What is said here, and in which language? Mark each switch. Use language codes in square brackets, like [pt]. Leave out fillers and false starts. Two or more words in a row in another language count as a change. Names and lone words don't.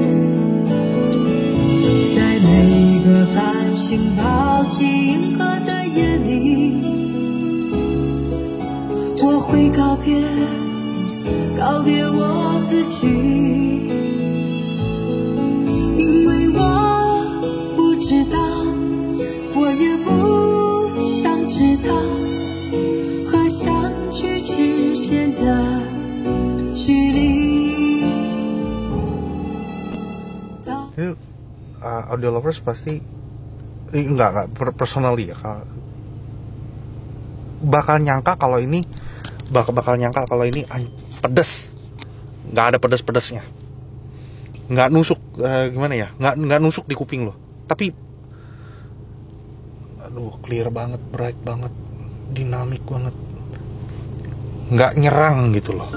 [zh] 在每个繁星抛弃银河的夜里，我会告别我自己，因为我不知道，我也不想知道，和相聚之间的距离。 [en] Audio lovers [id] pasti enggak personally ya, bakal nyangka kalau ini pedes, nggak ada pedes-pedesnya, nggak nusuk gimana ya, nggak nusuk di kuping loh, tapi aduh clear banget, bright banget, dinamik banget, nggak nyerang gitu loh.